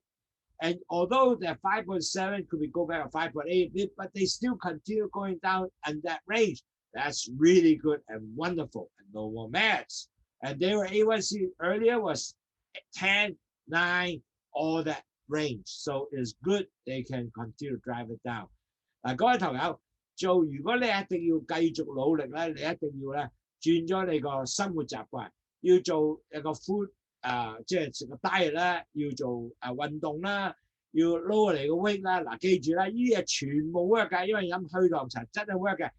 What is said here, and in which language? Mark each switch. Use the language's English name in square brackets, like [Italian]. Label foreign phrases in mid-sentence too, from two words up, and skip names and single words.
[English] And although that 5.7 could be go back to 5.8, but they still continue going down in that range. That's really good and wonderful, and no more meds. And their A1C earlier was 10, 9, all that range. So it's good they can continue to drive it down. [Cantonese] 各位朋友，如果你一定要繼續努力咧，你一定要咧轉咗你個生活習慣，要做一個 food 即係食個 diet 啦，要做運動啦，要 lower 你個 weight 啦。嗱，記住啦，呢啲嘢全部 work 㗎，因為飲去糖茶真係 work 嘅。